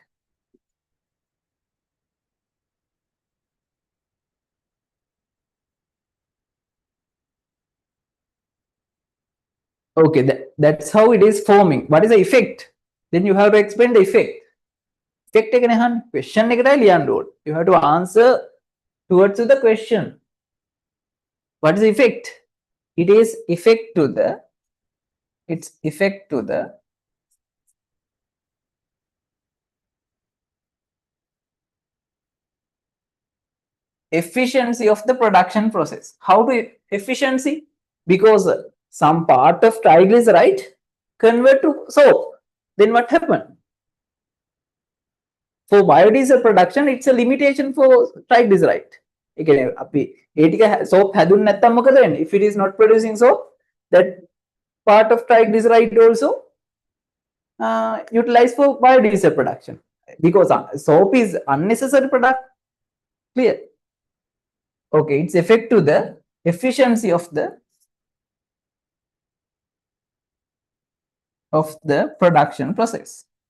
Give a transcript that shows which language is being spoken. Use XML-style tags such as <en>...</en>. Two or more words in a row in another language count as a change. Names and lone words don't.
<en>Okay, that's how it is forming. What is the effect? Then you have to explain the effect.</en> <si>Effect එක නහන් question එකටයි ලියන්න ඕනේ.</si> <en>You have to answer towards the question. What is the effect? It is effect to the, its effect to the efficiency of the production process. How to efficiency? Because some part of triglyceride convert to soap. Then what happened? For biodiesel production, it's a limitation for triglyceride.</en> <si>Soap හැදුන්නේ නැත්නම් මොකද වෙන්නේ?</si> <en>If it is not producing soap, that part of triglyceride also utilized for biodiesel production, because soap is unnecessary product. Clear? Okay, its effect to the efficiency of the production process.</en>